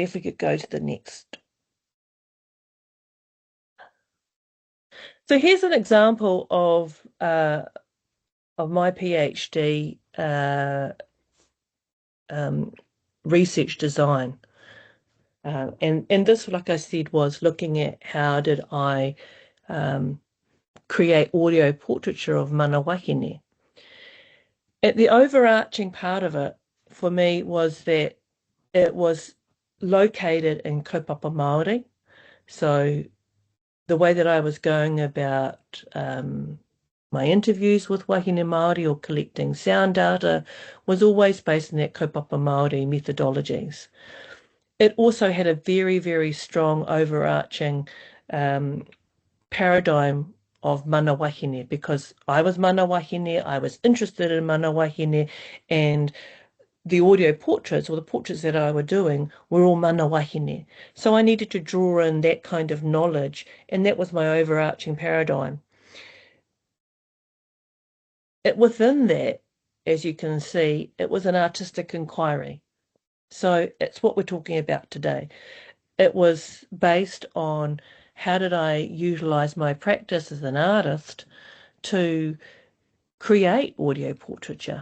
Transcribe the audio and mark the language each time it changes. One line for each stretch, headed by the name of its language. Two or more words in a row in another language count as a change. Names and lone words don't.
English: If we could go to the next. So here's an example of my PhD research design. And this, like I said, was looking at how did I create audio portraiture of
Māori: mana wahine.
English: The overarching part of it for me was that it was located in
Māori: kaupapa Māori.
English: So the way that I was going about my interviews with
Māori: wahine Māori
English: or collecting sound data was always based on that
Māori: kaupapa Māori
English: methodologies. It also had a very, very strong overarching paradigm of
Māori: mana wahine
English: because I was
Māori: mana wahine,
English: I was interested in
Māori: mana wahine,
English: and the audio portraits or the portraits that I were doing were all
Māori: mana wahine.
English: So I needed to draw in that kind of knowledge, and that was my overarching paradigm. Within that, as you can see, it was an artistic inquiry. So it's what we're talking about today. It was based on how did I utilize my practice as an artist to create audio portraiture.